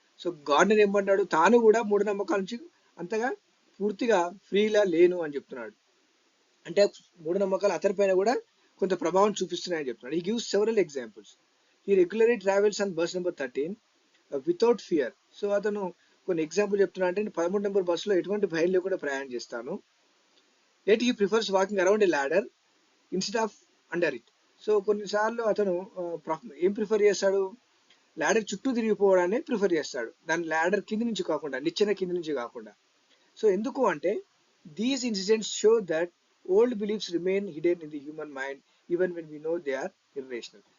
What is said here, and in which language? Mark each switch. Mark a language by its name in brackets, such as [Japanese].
[Telugu] So Gardner ఏమంటాడు, తాను కూడా మూఢనమ్మకాల నుంచి అంతగా పూర్తిగా ఫ్రీలా లేను అని చెప్తున్నాడు. అంటే మూఢనమ్మకాలు అతని పైన కూడా కొంత ప్రభావం చూపిస్తున్నాయని చెప్తున్నాడు. [English] He gives several examples. He regularly travels on bus number 13 without fear. [Telugu] So అతను కొన్ని ఎగ్జాంపుల్ చెప్తున్నా అంటే, 13 నెంబర్ బస్సులో ఎటువంటి భయం లేకుండా ప్రయాణం చేస్తాను. [English] yet he prefers walking around a ladder instead of under it. [Telugu] So కొన్నిసార్లు అతను ఏం ప్రిఫర్ చేస్తాడు, ల్యాడర్ చుట్టూ తిరిగిపోవడాన్ని ప్రిఫర్ చేస్తాడు, దాని ల్యాడర్ కింది నుంచి కాకుండా, నిచ్చెన కింది నుంచి కాకుండా. సో ఎందుకు అంటే, [English] These incidents show that old beliefs remain hidden in the human mind even when we know they are irrational.